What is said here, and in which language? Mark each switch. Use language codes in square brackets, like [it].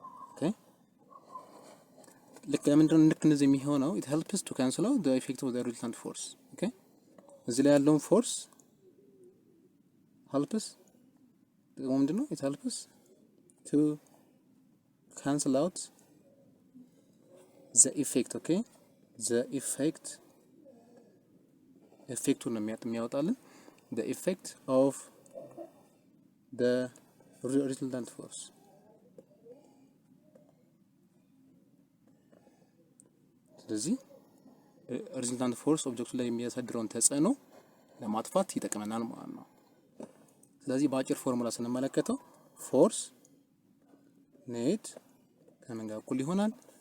[en] Okay? [am] ልክ እንደዚህ የሚሆነው [en] it helps to cancel out the effect of the resultant force. Okay? [am] እዚህ ላይ ያለውን ፎርስ helps ምንድነው? [en] it helps to cancel out the effect. Okay? the effecቱን [am] ነው የሚያወጣልን [en] the effect of the resultant force. [am] ስለዚህ resultant force ኦብጀክቱ ላይ የሚያሳድረውን ተጽዕኖ ለማጥፋት ይጠቅመናል ማለት ነው። ስለዚህ በአጭር ፎርሙላ ስንመለከተው ፎርስ ኔት ከምን ጋር እኩል ይሆናል?